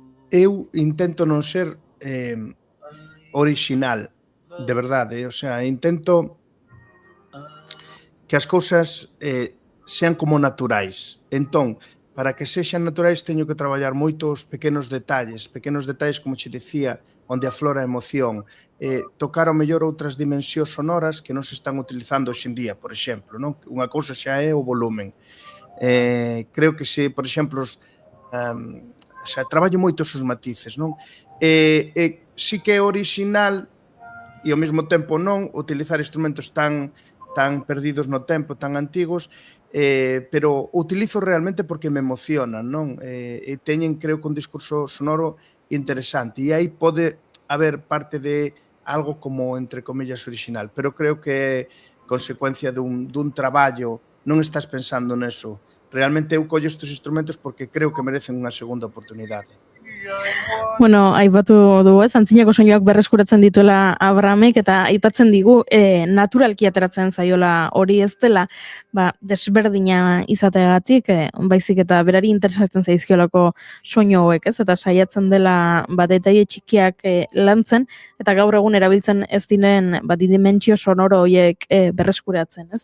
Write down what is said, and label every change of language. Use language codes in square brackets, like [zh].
[gl] Eu intento non ser original, de verdade, o sea, intento que as cousas sean como naturais. Entón, para que sexan naturais teño que traballar moitos pequenos detalles como che dicía, onde aflora a emoción, tocar ao mellor outras dimensións sonoras que non se están utilizando hoxe en día, por exemplo, non? Unha cousa xa é o volumen. Creo que se, por exemplo, xa traballo moito os matices, non? Si que é original e ao mesmo tempo non utilizar instrumentos tan perdidos no tempo, tan antigos, pero utilizo realmente porque me emocionan, non? E teñen, creo, que un discurso sonoro interesante, e aí pode haber parte de algo como, entre comillas, original, pero creo que é consecuencia dun traballo, non estás pensando neso. Realmente eu collo estes instrumentos porque creo que merecen unha segunda oportunidade. [eu] Bueno, aipatu dugu ez, antzinako soinuak berreskuratzen dituela Abramek, eta aipatzen digu naturalki ateratzen zaiola hori ez dela, desberdina izateagatik, baizik eta berari interesatzen zaizkiolako soinu hauek, ez? Eta saiatzen dela detaile txikiak lantzen, eta gaur egun erabiltzen ez diren dimentsio sonoro horiek berreskuratzen, ez?